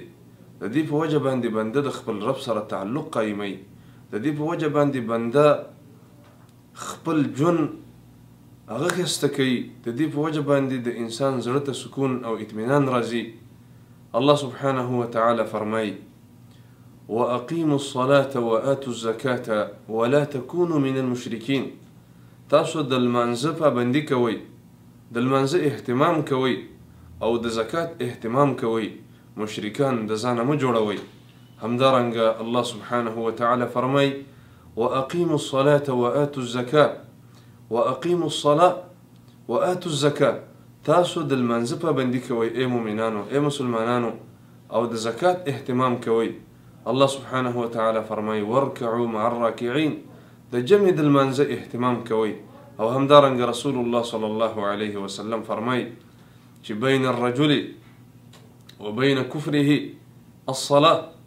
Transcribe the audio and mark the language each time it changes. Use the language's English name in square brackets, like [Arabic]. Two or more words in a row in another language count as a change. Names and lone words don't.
[Pashto] د دې په وجه باندې بنده د خپل رب سره تعلق قایموي. د دې په وجه باندې بنده خپل ژوند هغه ښایسته کوي. د دې په وجه باندې د انسان زړه ته سکون او اطمینان راځي. الله [Arabic] سبحانه وتعالی [Pashto] فرمایي: [Arabic] وأقیموا الصلاة وآتوا الزکاة ولا تکونوا من المشرکین. [Pashto] تاسو د لمانځه پابندي کوئ، د لمانځه اهتمام کوئ او د زکات اهتمام کوئ، مشرکان د ځانه مه جوړوئ. همدارنګه الله [Arabic] سبحانه وتعالی [Pashto] فرمایي: [Arabic] وأقیموا الصلاة وآتوا الزکاة. وأقیموا الصلاة وآتوا الزکاة. [Pashto] تاسو د لمانځه پابندي کوئ ای مؤمنانو، ای مسلمانانو، او د زکات اهتمام کوئ. الله [Arabic] سبحانه وتعالی [Pashto] فرمایي: [Arabic] وارکعوا مع الراکعین. [Pashto] د جمع د لمانځه اهتمام کوئ. او همدارنګه رسول الله [Arabic] صلی الله علیه وسلم [Pashto] فرمایي چې [Arabic] بین الرجل وبین کفره الصلاة.